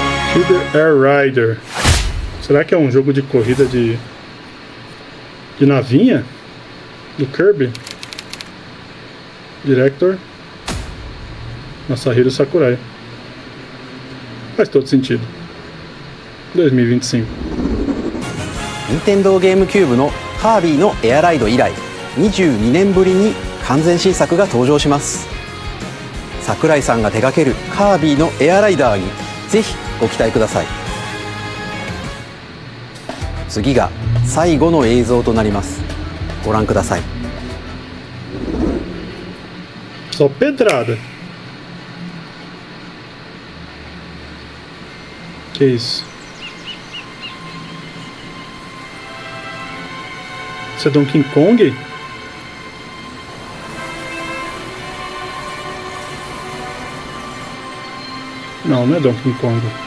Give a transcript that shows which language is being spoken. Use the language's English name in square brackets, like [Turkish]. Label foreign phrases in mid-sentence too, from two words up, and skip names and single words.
[Portuguese] Air Rider. Será que é um jogo de corrida de navinha? Do Kirby? Director Masahiro Sakurai. Faz todo sentido. 2025. [Japanese] Nintendo GameCube のカービィのエアライド以来22年ぶりに完全新作が登場します。桜井さんが手掛けるカービィのエアライダーにぜひご期待ください。次が最後の映像となります。ご覧ください。 [Portuguese] Só pedrada. Que isso? Isso é Donkey Kong? Não, não é Donkey Kong.